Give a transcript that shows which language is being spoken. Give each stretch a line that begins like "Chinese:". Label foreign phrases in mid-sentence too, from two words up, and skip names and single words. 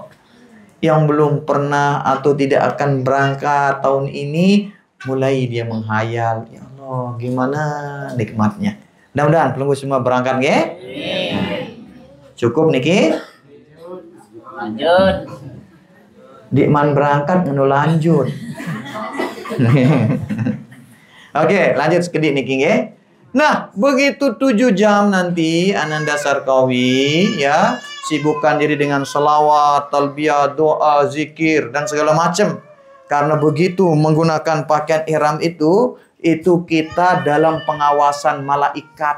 Indonesian: Yang belum pernah atau tidak akan berangkat tahun ini, mulai dia menghayal, ya Allah, gimana nikmatnya. Mudah-mudahan pelunggu semua berangkat, ya? Cukup niki? Lanjut. Dikman berangkat ngenu lanjut. Oke, lanjut
Sasak: sekedik niki nggih.
Indonesian: Nah, begitu 7 jam nanti Ananda Sarkawi, ya, sibukkan diri dengan selawat, talbiyah, doa, zikir, dan segala macam. Karena begitu menggunakan pakaian ihram itu, itu kita dalam pengawasan malaikat.